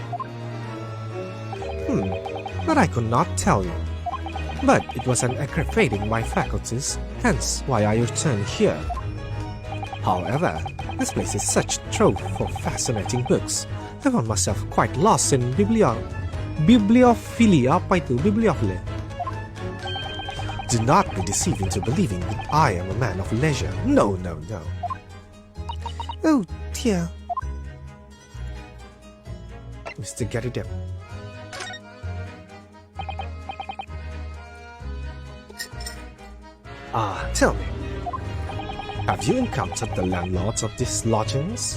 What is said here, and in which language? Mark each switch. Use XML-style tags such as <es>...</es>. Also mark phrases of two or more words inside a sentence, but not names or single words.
<en>But I could not tell you. But it was an aggravating my faculties, hence why I returned here. However, this place is such a trove for fascinating books. I found myself quite lost in bibliophilia.</en> <id>Apa itu? Bibliophilia.</id> <en>Do not be deceived into believing that I am a man of leisure. No. Oh dear. Mr. Garrideb. Tell me, have you encountered the landlords of these lodgings?</en>